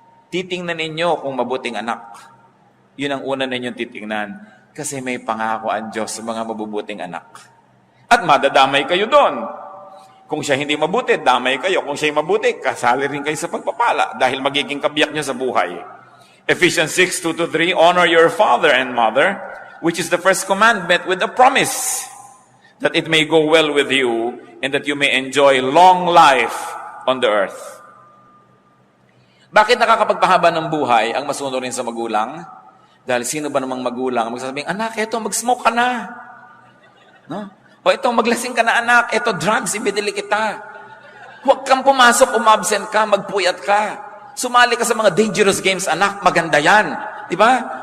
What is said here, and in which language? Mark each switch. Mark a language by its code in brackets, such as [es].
[tl] Titingnan ninyo kung mabuting anak. Yun ang una ninyong titingnan. Kasi may pangako ang Diyos sa mga mabubuting anak. At madadamay kayo doon. Kung siya hindi mabuti, damay kayo. Kung siya mabuti, kasali rin kayo sa pagpapala dahil magiging kabiyak niya sa buhay. [en] Ephesians 6:2-3, honor your father and mother, which is the first commandment with a promise, that it may go well with you and that you may enjoy long life on the earth. [tl] Bakit nakakapagpahaba ng buhay ang masunurin sa magulang? Dahil sino ba namang magulang magsasabing, anak, eto, mag-smoke ka na. No? O ito, maglasing ka na, anak. Eto, drugs, ibinili kita. Huwag kang pumasok, umabsent ka, magpuyat ka. Sumali ka sa mga dangerous games, anak. Maganda yan. Di ba?